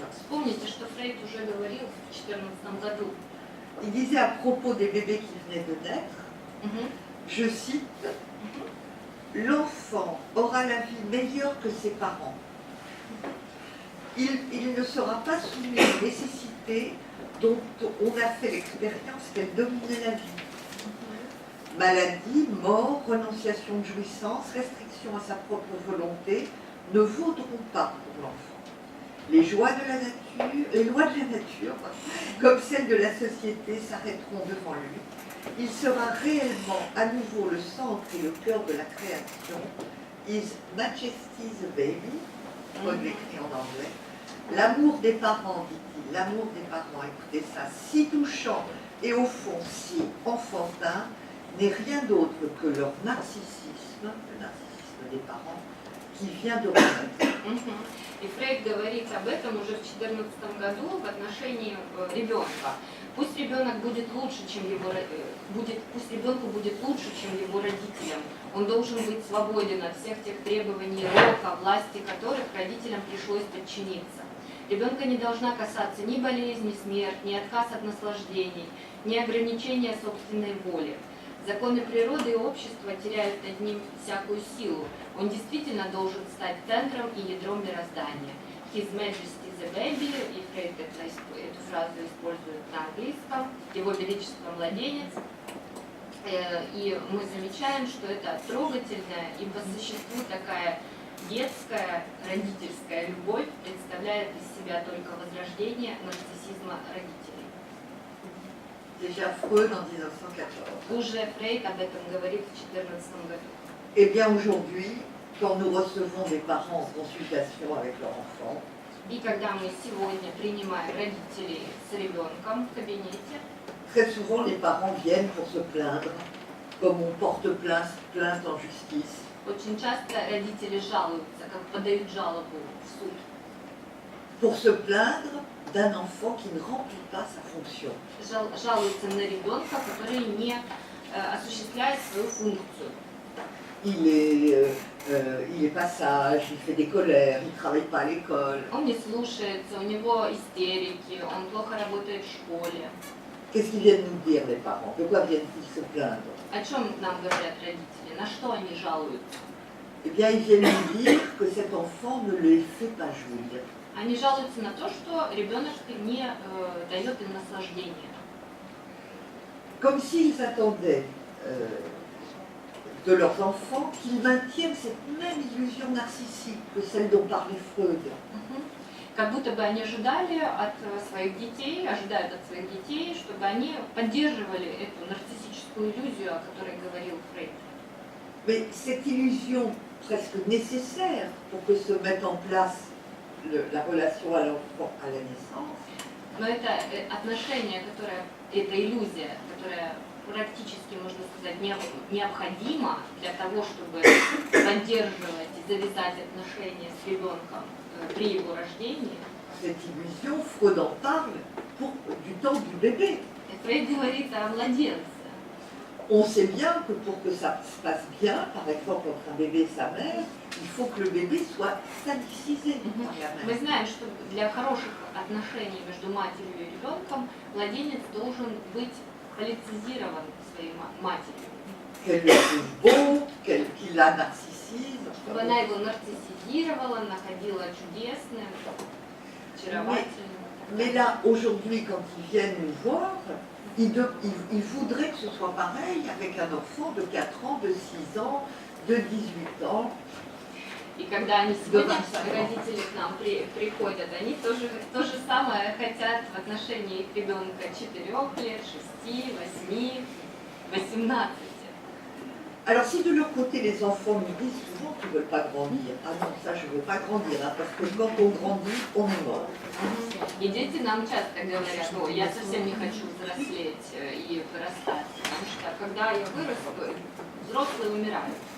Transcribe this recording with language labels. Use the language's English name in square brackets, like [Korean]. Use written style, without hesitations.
[Russian] Вспомните, что Фрейд уже говорил в 2014 году. [French] Il disait à propos des bébés qui venaient de naître, je cite, l'enfant aura la vie meilleure que ses parents. Il ne sera pas soumis aux nécessités dont on a fait l'expérience qu'elle dominait la vie. Maladie, mort, renonciation de jouissance, restriction à sa propre volonté ne vaudront pas pour l'enfant. Les lois de la nature, comme celles de la société, s'arrêteront devant lui. Il sera réellement à nouveau le centre et le cœur de la création. [English] His Majesty's baby, [French] Freud l'écrit en anglais. L'amour des parents, dit-il, l'amour des parents, écoutez ça, si touchant et au fond si enfantin, n'est rien d'autre que leur narcissisme, le narcissisme des parents, qui vient de renaître. [Russian] И Фрейд говорит об этом уже в 2014 году в отношении ребенка. Пусть ребенок будет лучше, чем пусть ребенку будет лучше, чем его родителям. Он должен быть свободен от всех тех требований рока, власти которых родителям пришлось подчиниться. Ребенка не должна касаться ни болезни, смерть, ни отказ от наслаждений, ни ограничения собственной воли. Законы природы и общества теряют над ним всякую силу. Он действительно должен стать центром и ядром мироздания. [English] His Majesty the Baby, [Russian] и Фрейд эту фразу использует на английском, Его Величество Младенец. И мы замечаем, что это трогательная и по существу такая детская, родительская любовь представляет из себя только возрождение нарциссизма родителей. [French] Déjà Freud en 1914. [Russian] Уже Фрейд об этом говорит в 2014 году. [French] Eh bien aujourd'hui, quand nous recevons des parents en consultation avec leur enfant, [Russian] И когда мы сегодня принимаем родителей с ребенком в кабинете, [French] très souvent les parents viennent pour se plaindre, comme on porte plainte en justice. [Russian] очень часто родители жалуются, как подают жалобу в суд. [French] Pour se plaindre d'un enfant qui ne remplit pas sa fonction. [Russian] Жалуются на ребенка, который не осуществляет свою функцию. [French] Il est pas sage, il fait des colères, il ne travaille pas à l'école. [Russian] Он не слушается, у него истерики, он плохо работает в школе. [French] Qu'est-ce qu'ils viennent nous dire les parents? De quoi viennent-ils se plaindre? [Russian] О чем нам говорят родители? На что они жалуются? [French] Eh bien, ils viennent nous dire que cet enfant ne les fait pas jouir. [Russian] Они жалуются на то, что ребенок не дает им наслаждения. [French] Comme s'ils attendaient de leurs enfants qu'ils maintiennent cette même illusion narcissique que celle dont parlait Freud. [Russian] Как будто бы они ожидали от своих детей, ожидают от своих детей, чтобы они поддерживали эту нарциссическую иллюзию, о которой говорил Фрейд. [French] Mais cette illusion presque nécessaire pour que se mette en place la relation à l'enfant à la naissance, [Russian] Но это отношение, которое, эта иллюзия, которая практически, можно сказать, необходима для того, чтобы поддерживать и завязать отношения с ребенком при его рождении. [French] cette illusion, Freud en parle du temps du bébé. [Russian] И Фрейд говорит о младенце. [French] On sait bien que pour que ça se passe bien, par exemple entre un bébé et sa mère, il faut que le bébé soit sanitisé par la [Russian] Мы [French] mère. [Russian] знаем, что для хороших отношений между матерью и ребенком младенец должен быть политизирован своей матерью. [French] Qu'elle le trouve beau, qu'il la narcissise. [Russian] Чтобы она его нарциссизировала, находила чудесным, очаровательным. [French] Mais là, aujourd'hui, quand ils viennent nous voir, ils voudraient que ce soit pareil avec un enfant de 4 ans, de 6 ans, de 18 ans. [Russian] И когда они сегодня, родители к нам приходят, они то же самое хотят в отношении их ребенка 4 лет, 6, 8, 18. [French] Alors si de leur côté les enfants nous disent souvent qu'ils ne veulent pas grandir, ah non, ça je ne veux pas grandir, hein, parce que quand on grandit, on est mort. [Russian] И дети нам часто говорят, что я совсем не хочу взрослеть и вырастать, потому что когда я вырасту, взрослые умирают.